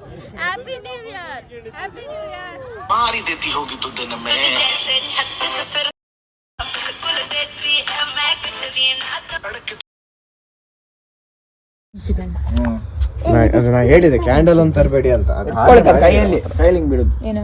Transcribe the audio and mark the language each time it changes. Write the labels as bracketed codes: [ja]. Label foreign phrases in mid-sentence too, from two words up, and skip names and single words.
[en] happy new year. happy new year. [hi] मार ही देती होगी तू दिन में [kn] ನಾ ಹೇಳಿದೆ ಕ್ಯಾಂಡಲ್ ಒಂದು ತರಬೇಡಿ ಅಂತ. ಕೈಯಲ್ಲಿ ಬಿಡುದು. ಏನು